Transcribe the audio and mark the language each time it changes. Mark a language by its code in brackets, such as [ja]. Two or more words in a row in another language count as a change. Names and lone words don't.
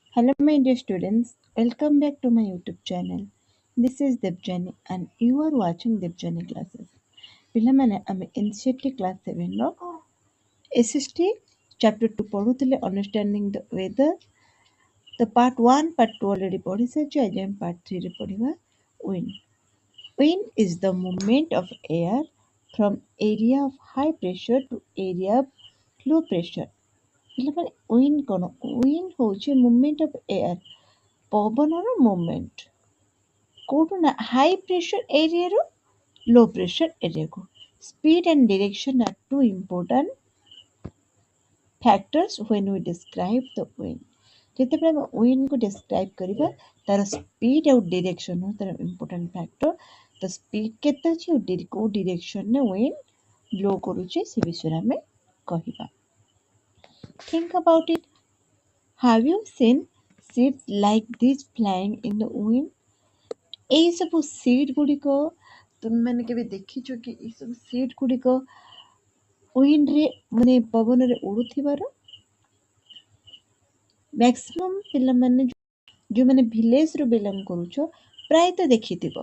[en] Hello, my dear students. Welcome back to my YouTube channel. This is Debjani and you are watching Debjani classes. [or] ପିଲାମାନେ ଆମେ NCERT କ୍ଲାସ୍ 7ର SST ଚାପ୍ଟର 2 ପଢୁଥିଲେ ଅଣ୍ଡରଷ୍ଟାଣ୍ଡିଂ ଦ ୱେଦର। ତ ପାର୍ଟ 1 ପାର୍ଟ 2 ଅଲରେଡି ପଢି ସାରିଛୁ। ଆଜି ଆମେ ପାର୍ଟ 3 ରେ ପଢିବା ୱିଣ୍ଡ। [en] Wind is the movement of air from area of high pressure to area of low pressure। [or] ପିଲାମାନେ ୱିଣ୍ଡ କ'ଣ? ୱିଣ୍ଡ ହେଉଛି [en] movement of air, [or] ପବନର ମୁଭମେଣ୍ଟ କୋଉଠୁ ନା [en] high pressure [or] ଏରିଆରୁ [en] low pressure [or] ଏରିଆକୁ। [en] Speed and direction are two important factors when we describe the wind। [or] ଯେତେବେଳେ ଆମେ ୱିଣ୍ଡକୁ ଡେସ୍କ୍ରାଇବ୍ କରିବା ତାର ସ୍ପିଡ୍ ଆଉ ଡିରେକ୍ସନ ହେଉଛି ତାର [en] important factor. [or] ତ ସ୍ପିଡ୍ କେତେ ଅଛି ଆଉ କୋଉ ଡିରେକ୍ସନରେ [en] wind blow [or] କରୁଛି ସେ ବିଷୟରେ ଆମେ କହିବା। [en] Think about it. Have you seen seeds like this flying in the wind? [or] ଏଇ ସବୁ ସିଡ୍ ଗୁଡ଼ିକ ତୁମେମାନେ କେବେ ଦେଖିଛ କି? ଏଇ ସବୁ ସିଡ୍ ଗୁଡ଼ିକ ୱିଣ୍ଡରେ ମାନେ ପବନରେ ଉଡୁଥିବାର? ମ୍ୟାକ୍ସିମମ୍ ପିଲାମାନେ ଯୋଉମାନେ ଭିଲେଜରୁ ବିଲଙ୍ଗ କରୁଛ ପ୍ରାୟତଃ ଦେଖିଥିବ।